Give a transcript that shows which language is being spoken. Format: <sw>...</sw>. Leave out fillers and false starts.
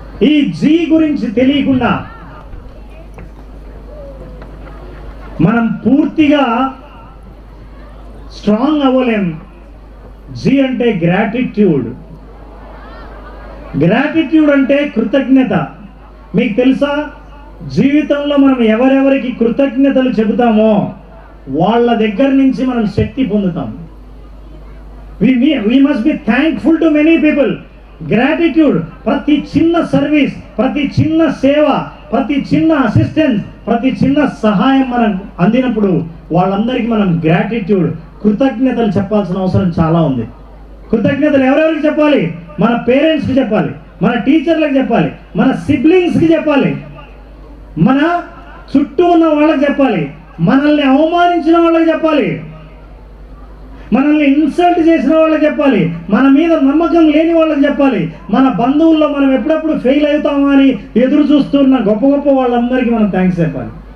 <te>ఈ జీ గురించి తెలియకుండా మనం పూర్తిగా స్ట్రాంగ్ అవ్వలేం. జీ అంటే గ్రాటిట్యూడ్. గ్రాటిట్యూడ్ అంటే కృతజ్ఞత. మీకు తెలుసా, జీవితంలో మనం ఎవరెవరికి కృతజ్ఞతలు చెబుతామో వాళ్ళ దగ్గర నుంచి మనం శక్తి పొందుతాం.</te> <en>we must be thankful to many people.</en> <te>Gratitude, ప్రతి చిన్న సర్వీస్, ప్రతి చిన్న సేవ, ప్రతి చిన్న అసిస్టెన్స్, ప్రతి చిన్న సహాయం మనం అందినప్పుడు వాళ్ళందరికీ మనం గ్రాటిట్యూడ్, కృతజ్ఞతలు చెప్పాల్సిన అవసరం చాలా ఉంది. కృతజ్ఞతలు ఎవరెవరికి చెప్పాలి? మన పేరెంట్స్కి చెప్పాలి, మన టీచర్లకు చెప్పాలి, మన సిబ్లింగ్స్కి చెప్పాలి, మన చుట్టూ ఉన్న వాళ్ళకి చెప్పాలి, మనల్ని అవమానించిన వాళ్ళకి చెప్పాలి, మనల్ని ఇన్సల్ట్ చేసిన వాళ్ళకి చెప్పాలి, మన మీద నమ్మకం లేని వాళ్ళకి చెప్పాలి, మన బంధువుల్లో మనం ఎప్పుడప్పుడు ఫెయిల్ అవుతామో అని ఎదురు చూస్తున్న గొప్ప గొప్ప వాళ్ళందరికీ మనం థ్యాంక్స్ చెప్పాలి.</te>